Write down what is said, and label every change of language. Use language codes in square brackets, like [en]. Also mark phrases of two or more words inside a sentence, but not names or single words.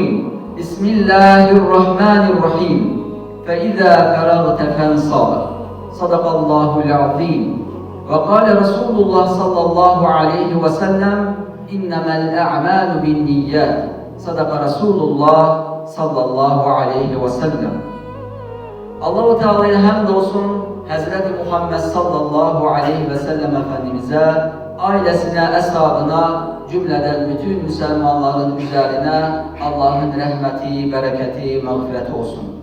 [ar] بسم الله الرحمن الرحيم. فإذا فرغت فانصب. صدق الله العظيم. وقال رسول الله صلى الله عليه وسلم: إنما الأعمال بالنيات. صدق رسول الله صلى الله عليه وسلم. [tr] Allah-u Teala'ya hamdolsun, Hazreti Muhammed [ar] صلى الله عليه وسلم [tr] Efendimiz'e, ailesine, eshabına, cümleden bütün Müslümanların üzerine Allah'ın rahmeti, bereketi, mağfireti olsun.